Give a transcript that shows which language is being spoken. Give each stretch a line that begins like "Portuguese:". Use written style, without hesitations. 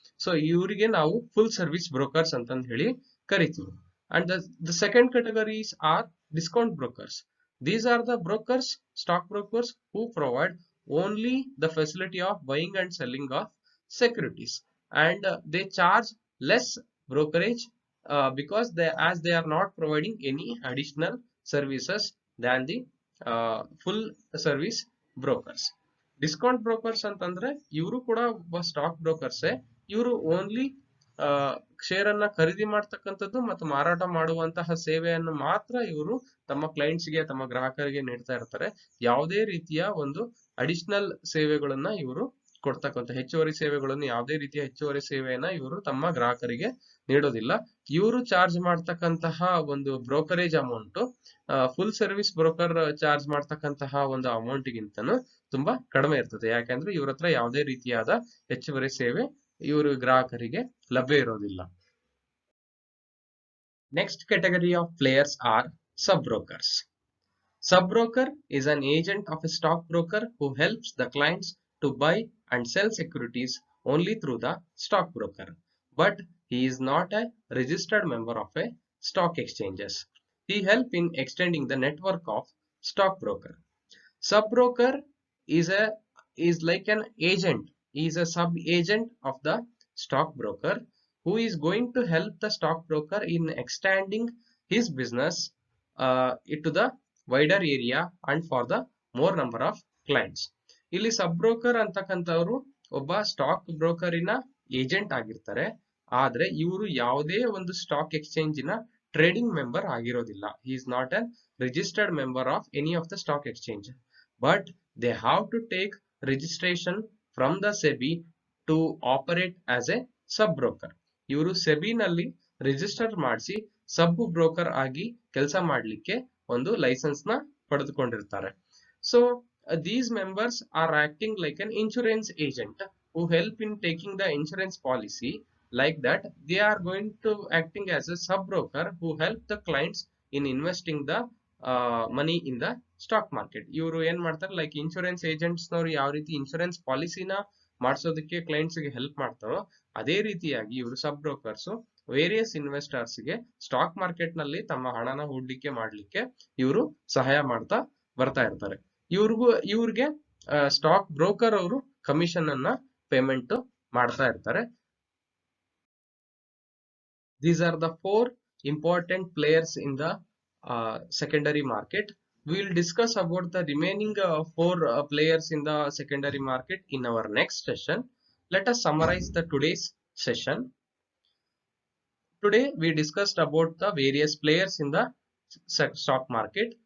Kannada: So ಇವರಿಗೆ ನಾವು full service brokers ಅಂತಂದು ಹೇಳಿ ಕರಿತೀವಿ.
English: And the second categories are discount brokers. These are the brokers, stock brokers, who provide only the facility of buying and selling of securities, and they charge less brokerage because they are not providing any additional services than the full service brokers.
Kannada: Discount brokers ಅಂತಂದ್ರೆ ಇವರು ಕೂಡ ಒಬ್ಬ stock ಬ್ರೋಕರ್ಸೇ. ಇವರು only share ಅನ್ನ ಖರೀದಿ ಮಾಡ್ತಕ್ಕಂಥದ್ದು ಮತ್ತು ಮಾರಾಟ ಮಾಡುವಂತಹ ಸೇವೆಯನ್ನು ಮಾತ್ರ ಇವರು ತಮ್ಮ ಕ್ಲೈಂಟ್ಸ್ಗೆ, ತಮ್ಮ ಗ್ರಾಹಕರಿಗೆ ನೀಡ್ತಾ ಇರ್ತಾರೆ. ಯಾವುದೇ ರೀತಿಯ ಒಂದು ಅಡಿಷನಲ್ ಸೇವೆಗಳನ್ನ ಇವರು ಹೆಚ್ಚುವರಿ ಸೇವೆಗಳನ್ನು, ಯಾವುದೇ ರೀತಿಯ ಹೆಚ್ಚುವರಿ ಸೇವೆಯನ್ನ ಇವರು ತಮ್ಮ ಗ್ರಾಹಕರಿಗೆ ನೀಡೋದಿಲ್ಲ. ಇವರು ಚಾರ್ಜ್ ಮಾಡ್ತಕ್ಕಂತಹ ಒಂದು brokerage amount full service broker charge ಮಾಡ್ತಕ್ಕಂತಹ ಒಂದು ಅಮೌಂಟ್ಗಿಂತನೂ ತುಂಬಾ ಕಡಿಮೆ ಇರ್ತದೆ. ಯಾಕಂದ್ರೆ ಇವ್ರ ಹತ್ರ ಯಾವುದೇ ರೀತಿಯಾದ ಹೆಚ್ಚುವರಿ ಸೇವೆ ಇವರು ಗ್ರಾಹಕರಿಗೆ ಲಭ್ಯ ಇರೋದಿಲ್ಲ.
English: Next category of players are sub-brokers. Sub-broker is an agent of a stockbroker who helps the clients to buy and sell securities only through the stockbroker, but he is not a registered member of a stock exchanges. He helps in extending the network of stockbroker. Sub-broker is like an agent. He is a sub-agent of the stockbroker who is going to help the stockbroker in extending his business into the wider area and for the more number of clients.
Kannada: ಇಲ್ಲಿ ಸಬ್ broker ಅಂತಕ್ಕಂಥವ್ರು ಒಬ್ಬ stock ಬ್ರೋಕರಿನ agent ಆಗಿರ್ತಾರೆ. ಆದ್ರೆ ಇವರು ಯಾವುದೇ ಒಂದು stock ಎಕ್ಸ್ಚೇಂಜಿನ trading member ಆಗಿರೋದಿಲ್ಲ.
English: He is not an registered member of any of the stock exchange, but they have to take registration from the SEBI to operate as a sub broker.
Kannada: ಇವರು ಸೆಬಿನಲ್ಲಿ register ಮಾಡಿಸಿ ಸಬ್ broker ಆಗಿ ಕೆಲಸ ಮಾಡಲಿಕ್ಕೆ ಒಂದು licence ನ ಪಡೆದುಕೊಂಡಿರ್ತಾರೆ.
English: So these members are acting like an insurance agent who help in taking the insurance policy. Like that, they are going to acting as a sub broker who help the clients in investing the money in the stock market.
Kannada: ಇವರು ಏನ್ ಮಾಡ್ತಾರೆ, like insurance agents ನವರು ಯಾವ ರೀತಿ insurance ಪಾಲಿಸಿನ ಮಾಡಿಸೋದಕ್ಕೆ clients ಗೆ help ಮಾಡ್ತಾರೋ, ಅದೇ ರೀತಿಯಾಗಿ ಇವರು ಸಬ್ ಬ್ರೋಕರ್ಸ್ ವೇರಿಯಸ್ ಇನ್ವೆಸ್ಟರ್ಸ್ ಗೆ ಸ್ಟಾಕ್ ಮಾರ್ಕೆಟ್ ನಲ್ಲಿ ತಮ್ಮ ಹಣನ ಹೂಡಿಕೆ ಮಾಡ್ಲಿಕ್ಕೆ ಇವರು ಸಹಾಯ ಮಾಡ್ತಾ ಬರ್ತಾ ಇರ್ತಾರೆ. ಇವ್ರಿಗೆ ಸ್ಟಾಕ್ ಬ್ರೋಕರ್ ಅವರು ಕಮಿಷನ್ ಅನ್ನ ಪೇಮೆಂಟ್ ಮಾಡ್ತಾ ಇರ್ತಾರೆ.
English: These are the four important players in the secondary market. We will discuss about the remaining four players in the secondary market in our next session. Let us summarize the today's session. Today we discussed about the various players in the stock market.